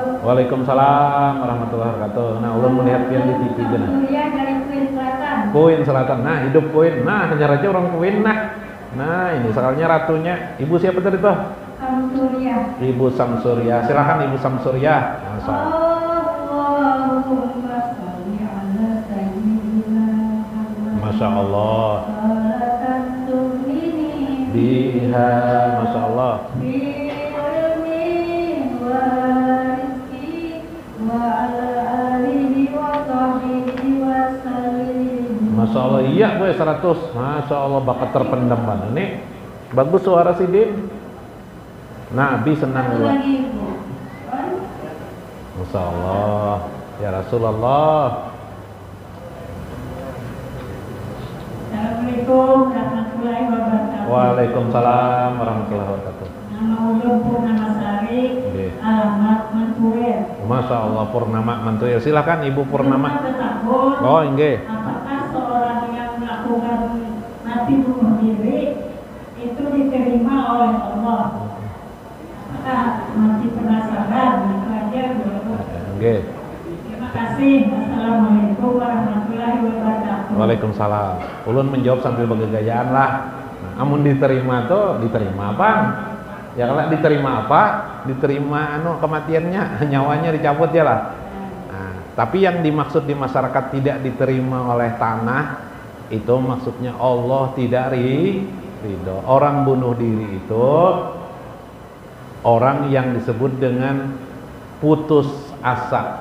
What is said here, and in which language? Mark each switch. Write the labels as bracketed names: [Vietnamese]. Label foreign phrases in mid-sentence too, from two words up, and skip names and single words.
[Arabic] وعليكم السلام ورحمة الله وبركاته. [Banjar] Nah, ulun melihat pian di TV aja. [Indonesian] Dari Kuin Selatan. Kuin Selatan. Nah, hidup Kuin. Nah, hanya raja orang Kuin. Nah, ini soalnya ratunya. Ibu siapa tadi tuh? Samsurya. Ibu Samsurya. Silakan Ibu Samsurya. [Arabic] اللهم صل على سيدنا محمد. ما شاء الله. صلاة تنجينا بها. ما شاء الله. ما شاء الله, [Indonesian] iya gue 100. [Arabic] ما شاء الله, [Indonesian] bakat terpendam banget. [Banjar] Ini bagus suara sidin. Nabi senang juga. [Arabic] ما شاء الله، يا رسول الله. السلام عليكم ورحمة الله وبركاته. وعليكم السلام ورحمة الله وبركاته. [Banjar] Nama ulun Purnama Sari, Nggih. [Indonesian] alamat Mantuil. [Arabic] ما شاء الله, [Indonesian] Purnama Mantuil. Silakan Ibu Purnama. [Banjar] Bertakun, Oh, nggih. [Indonesian] apakah seorang yang melakukan mati bunuh diri itu diterima oleh Allah? Apakah masih penasaran? Itu aja dulu. Nggih. Terima kasih. [Arabic] السلام عليكم ورحمة الله وبركاته. وعليكم السلام. [Banjar] Ulun menjawab sambil bergegayaan lah. Nah, amun diterima tuh diterima apa? Ya kalau diterima apa? Diterima kematiannya, nyawanya dicabut ya lah. [Indonesian] Nah, tapi yang dimaksud di masyarakat tidak diterima oleh tanah itu maksudnya Allah tidak ridho. Orang bunuh diri itu orang yang disebut dengan putus asa.